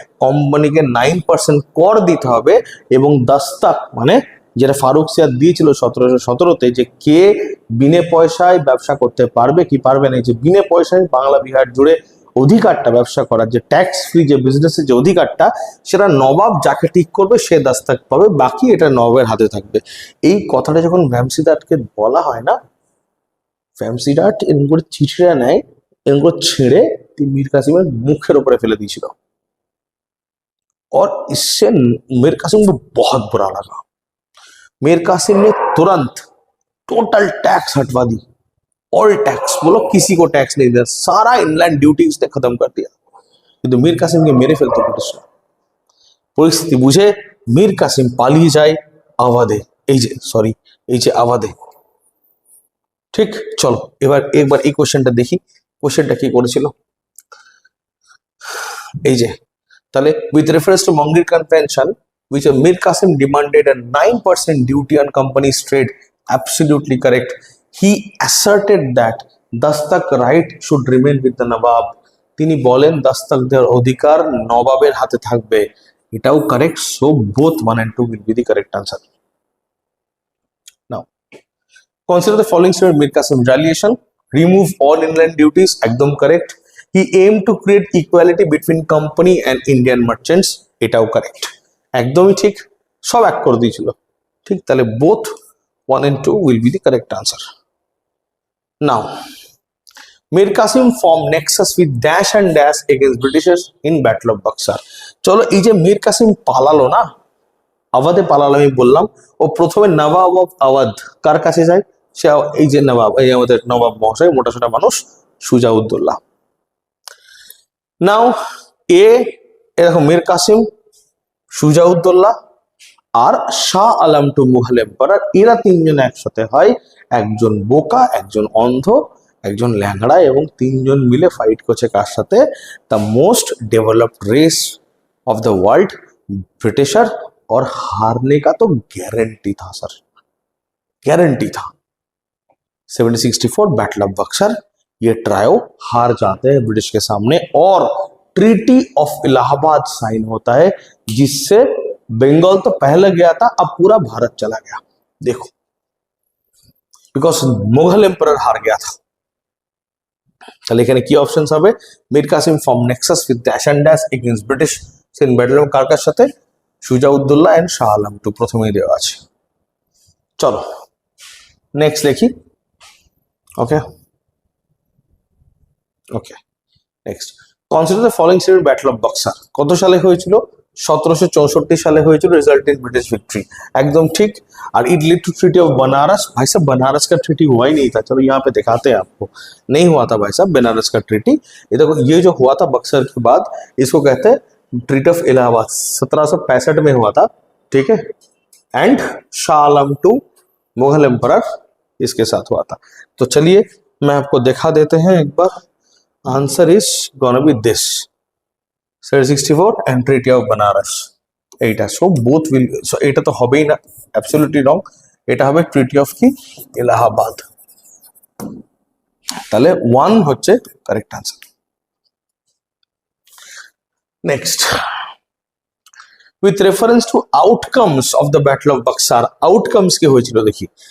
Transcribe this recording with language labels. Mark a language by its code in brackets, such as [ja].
[bn] কোম্পানিকে 9% কর দিতে হবে এবং দস্তক মানে যেটা ফারুক সিয়াদ দিয়েছিল 1717-তে, যে কে বিনে পয়সায় ব্যবসা করতে পারবে কি পারবে না, যে বিনে পয়সায় বাংলা বিহার জুড়ে অধিকারটা ব্যবসা করার, যে ট্যাক্স ফ্রি যে বিজনেসের যে অধিকারটা, সেটা নবাব যাকে ঠিক করবে সে দস্তক পাবে, বাকি এটা নবাবের হাতে থাকবে। এই কথাটা যখন ভ্যামসিডার্টকে বলা হয় না, ভ্যামসিডার্ট এরকম করে চিঠিটা নেয়, এরকম করে ছেড়ে মীর কাসিমের মুখের উপরে ফেলে দিয়েছিল। [hi] और इससे मीर कासिम को बहुत बुरा लगा। मीर कासिम ने तुरंत टोटल टैक्स हटवा दी, ऑल टैक्स, बोलो किसी को टैक्स नहीं दिया, सारा इनलैंड ड्यूटीज ने खत्म कर दिया। [bn] কিন্তু মীর কাসিমকে মেরে ফেলতো ব্রিটিশরা। পরিস্থিতি বুঝে মীর কাসিম পালিয়ে যায় আওয়াধে, এই যে আওয়াধে। ঠিক, চলো একবার এই কোশ্চেনটা দেখি, কোশ্চেনটা কি করেছিল। এই যে তাহলে [en] with reference to Mongir Convention, which Mir Qasim demanded a 9% duty on company's trade, absolutely correct. He asserted that dastak right should remain with the Nawab. [bn] তিনি বলেন দাস্তাকদের অধিকার নবাবের হাতে থাকবে, এটাও correct. [en] So both 1 and 2 will be the correct answer. Now consider the following statement. Mir Qasim retaliation, remove all inland duties, [bn] একদম correct. [en] He aimed to create equality between company and Indian merchants, [bn] এটাও correct, একদমই ঠিক, সব এক করে দিয়েছিল। ঠিক, তাহলে [en] both 1 and 2 will be the correct answer. Now Mir Qasim formed nexus with dash and dash against Britishers in Battle of Buxar. [bn] চলো এই যে মীর কাসিম পালালো না, আওয়াধে পালালো, আমি বললাম ও প্রথমে নবাব অফ আওয়াধ কার কাছে যায়, সে এই যে নবাব, এই আমাদের নবাব মহাশয়, মোটাসোটা মানুষ, সুজাউদ্দৌলা। নাও এরকম মীর কাসিম, সুজাউদ্দৌলা আর শাহ আলম টু মুঘল এম্পারার, এরা তিনজন একসাথে হয়। একজন বোকা, একজন অন্ধ, একজন ল্যাংড়া, এবং তিনজন মিলে ফাইট করছে কার সাথে? [en] The most developed race of the world, Britisher. [hi] और हारने का तो गारंटी था सर, गारंटी था। 1764 बैटल ऑफ बक्सर, ये ट्रायो हार जाते हैं ब्रिटिश के सामने और ट्रीटी ऑफ इलाहाबाद साइन होता है, जिससे बंगाल तो पहले गया था, अब पूरा भारत चला गया। देखो, बिकॉज मुगल एम्पायर हार गया था। [bn] তাহলে এখানে কি অপশনস হবে? [en] Mir Qasim form nexus with dash and dash against British in battle of [bn] কার কার সাথে? সুজাউদ্দৌলা এন্ড শাহ আলম টু, প্রথমেই দেওয়া আছে। চলো নেক্সট দেখি। [en] Okay next, consider the following statement. [bn] Battle of boxer কত সালে হয়েছিল? 1764 সালে হয়েছিল, [en] result in British victory, [hi] एकदम ठीक। और it lead to treaty of Banaras. भाई साहब बनारस का ट्रीटी हुआ ही नहीं था, चलो यहाँ पे दिखाते हैं आपको, नहीं हुआ था भाई साहब बनारस का ट्रीटी। ये देखो, ये जो हुआ था बक्सर के बाद, इसको कहते हैं ट्रीटी ऑफ इलाहाबाद, 1765 में हुआ था, ठीक है। And Shah Alam to Mughal emperor इसके साथ हुआ था। तो चलिए मैं आपको दिखा देते हैं एक बार। [en] answer is gonna be this, 1764 and Treaty of Banaras, [bn] এইটা। [en] so both will, [bn] এটা তো হবেই না, অ্যাবসলিউটলি রং। এটা হবে ট্রিটি অফ কি, এলাহাবাদ। তাহলে 1 হচ্ছে correct answer. [en] next, with reference to outcomes of the battle of Buxar, [bn] outcomes কি হয়েছিল দেখি।